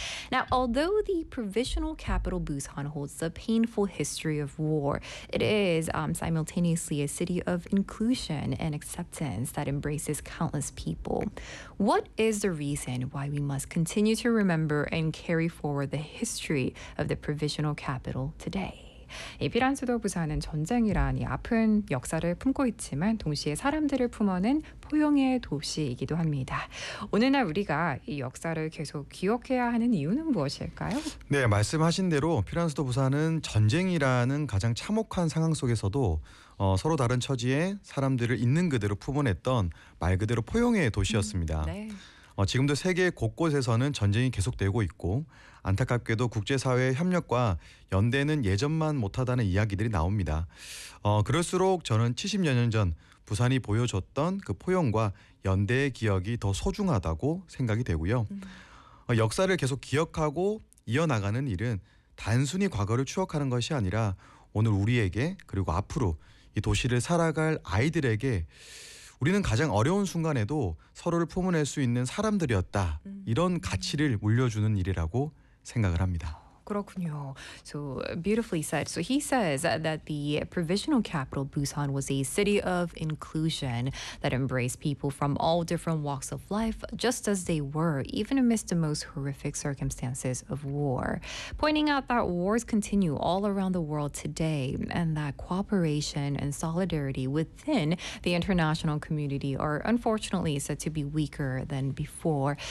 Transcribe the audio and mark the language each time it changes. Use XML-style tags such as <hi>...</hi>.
<en>Now, although the provisional capital Busan holds the painful history of war, it is simultaneously a city of inclusion and acceptance that embraces countless people. What is the reason why we must continue to remember and carry forward the history of the provisional capital today?</en> <ko>에피란 수도 부산은 전쟁이란 이 아픈 역사를 품고 있지만 동시에 사람들을 품어낸 포용의 도시이기도 합니다. 오늘날 우리가 이 역사를 계속 기억해야 하는 이유는 무엇일까요? 네, 말씀하신 대로 피란 수도 부산은 전쟁이라는 가장 참혹한 상황 속에서도 서로 다른 처지에 사람들을 있는 그대로 품어냈던 말 그대로 포용의 도시였습니다. 네. 지금도 세계 곳곳에서는 전쟁이 계속되고 있고 안타깝게도 국제사회의 협력과 연대는 예전만 못하다는 이야기들이 나옵니다. 그럴수록 저는 70여 년 전 부산이 보여줬던 그 포용과 연대의 기억이 더 소중하다고 생각이 되고요. 역사를 계속 기억하고 이어나가는 일은 단순히 과거를 추억하는 것이 아니라 오늘 우리에게 그리고 앞으로 이 도시를 살아갈 아이들에게 우리는 가장 어려운 순간에도 서로를 품어낼 수 있는 사람들이었다. 이런 가치를 물려주는 일이라고 생각을 합니다. 그렇군요.</ko> <en>So beautifully said. So he says that the provisional capital Busan was a city of inclusion that embraced people from all different walks of life, just as they were, even amidst the most horrific circumstances of war. Pointing out that wars continue all around the world today, and that cooperation and solidarity within the international community are unfortunately said to be weaker than before.</en>